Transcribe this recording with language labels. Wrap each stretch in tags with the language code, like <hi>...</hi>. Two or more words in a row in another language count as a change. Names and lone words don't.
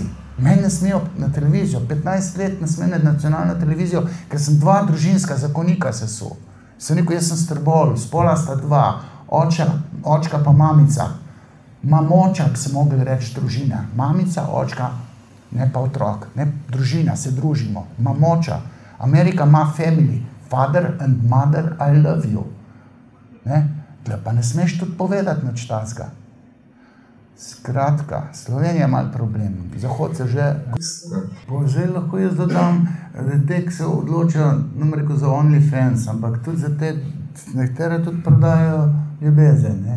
<sl>Meni ne smejo na televizijo, 15 let ne smejo na nacionalno televizijo, ker sem 2 družinska zakonika sesul. Sem rekel, jaz sem strbol, spola sta 2, očka pa mamica. Mamoča bi se mogli reči družina. Mamica, očka, ne pa otrok, ne, družina, se družimo, mamoča. Amerika ima</sl> <en>family, father and mother, I love you.</en> <sl>Ne, pa ne smeš tudi povedati nič takega. Skratka, Slovenija je malo problem, Zahod se že... Zdaj lahko jaz dodam, da se odločajo, nam rekel, za OnlyFans, ampak tudi za te, nektere tudi prodajo ljubezen, ne.</sl>